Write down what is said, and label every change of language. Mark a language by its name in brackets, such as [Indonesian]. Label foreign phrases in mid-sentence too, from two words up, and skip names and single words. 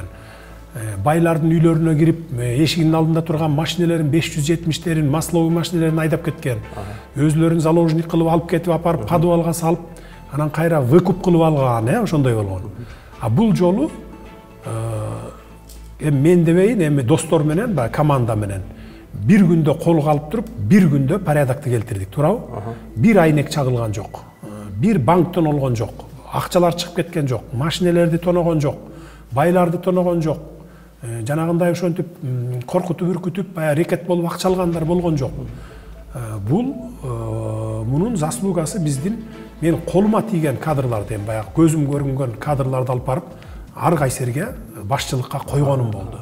[Kyrgyz] Байлардын үйлөрүнө кирип, эшигинин алдында турган машинелерин 570-терин, масловый машинелерин айдап кеткен. Өзлөрүн заложник кылып алып кетип апарып, подвалга салып, анан кайра выкуп кылып алган, ошондой болгон. А бул жолу мен дебейин, эми достор менен, команда менен bir günde kolga alıp durup, bir günde порядокты келтирдик, туурабы? Bir айнек чагылган жок. Bir банктан олгон жок. Акчалар чыгып кеткен жок. Машинелерди тоногон жок. Байларды тоногон жок. жанагындай ошентип коркутуп үркүтүп баягы рекет болуп акча алгандар болгон жок. Бул мунун заслугасы биздин мен колума тийген кадрларды, эми баягы көзүм көрүнгөн кадрларды алып барып ар кайсерге башчылыкка койгонум болду.